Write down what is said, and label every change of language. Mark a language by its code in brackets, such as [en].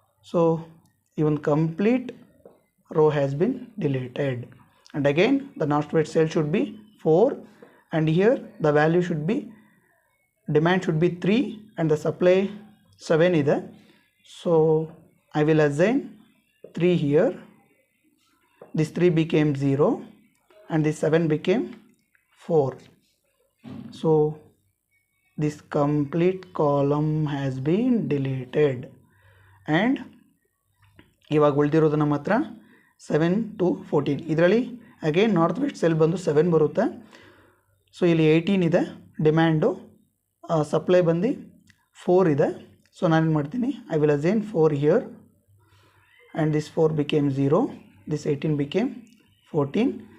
[en] So ಈ ಒಂದು complete row has been deleted. And again the north west cell should be 4 and here the value should be demand should be 3 and the supply 7 ಇದೆ. So I will assign 3 here. This 3 became 0 and this 7 became 4. So this complete column has been deleted. [kn] And ಇವಾಗ ಉಳಿದಿರೋದು ನಮ್ಮ ಹತ್ರ 7 to 14. ಇದರಲ್ಲಿ again north West cell ಬಂದು 7 ಬರುತ್ತೆ. So ಇಲ್ಲಿ 18 ಇದೆ ಡಿಮ್ಯಾಂಡು, ಸಪ್ಲೈ ಬಂದು 4 ಇದೆ. ಸೊ ನಾನೇನು ಮಾಡ್ತೀನಿ, [en] I will assign 4 here and this 4 became 0, this 18 became 14.